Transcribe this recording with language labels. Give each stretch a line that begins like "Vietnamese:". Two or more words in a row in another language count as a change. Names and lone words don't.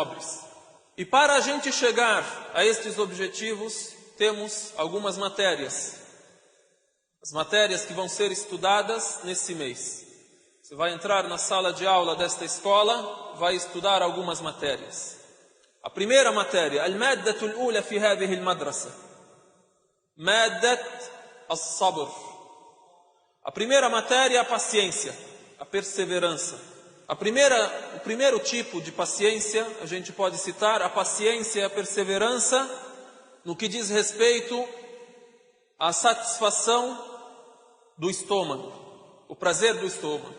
Portuguese: E para a gente chegar a estes objetivos, temos algumas matérias. As matérias que vão ser estudadas nesse mês. Você vai entrar na sala de aula desta escola, vai estudar algumas matérias. A primeira matéria,
Arabic: المادة الأولى في هذه المدرسة. مادة الصبر.
Portuguese: A primeira matéria é a paciência, a perseverança. O primeiro tipo de paciência, a gente pode citar a paciência e a perseverança no que diz respeito à satisfação do estômago, o prazer do estômago.